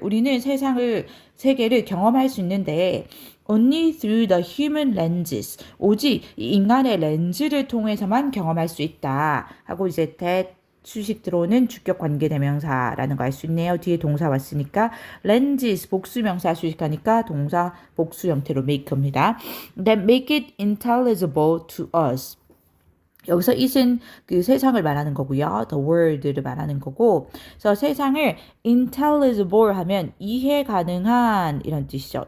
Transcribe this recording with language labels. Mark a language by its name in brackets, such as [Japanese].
[Korean] 우리는 세계를 경험할 수 있는데 [English] only through the human lenses. [Korean] 오직 이 인간의 렌즈를 통해서만 경험할 수 있다. 하고 이제 that 수식 들어오는 주격 관계 대명사라는 거 알 수 있네요. 뒤에 동사 왔으니까 lenses 복수명사 수식하니까 동사 복수 형태로 make입니다. [English] That make it intelligible to us. [Korean] 여기서 it은 그 세상을 말하는 거고요. the world를 말하는 거고. 그래서 세상을 intelligible 하면 이해 가능한 이런 뜻이죠.